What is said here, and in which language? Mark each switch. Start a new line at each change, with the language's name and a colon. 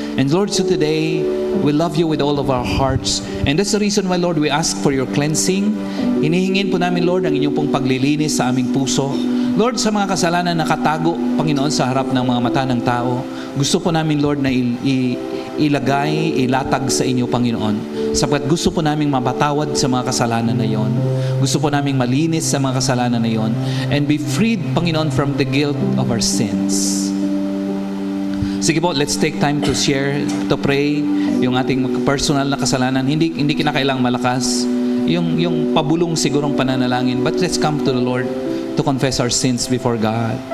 English: And Lord, so today, we love you with all of our hearts. And that's the reason why, Lord, we ask for your cleansing.
Filipino: Hinihingin po namin, Lord, ang inyong pong paglilinis sa aming puso. Lord, sa mga kasalanan na nakatago, Panginoon, sa harap ng mga mata ng tao, gusto po namin, Lord, na ilatag sa inyo, Panginoon. Sapagkat gusto po namin mapatawad sa mga kasalanan na yon. Gusto po namin malinis sa mga kasalanan na yon.
English: And be freed, Panginoon, from the guilt of our sins.
Filipino: Sige po,
English: let's take time to share, to pray,
Filipino: yung ating personal na kasalanan. Hindi kinakailang malakas. Yung pabulong sigurong pananalangin.
English: But let's come to the Lord to confess our sins before God.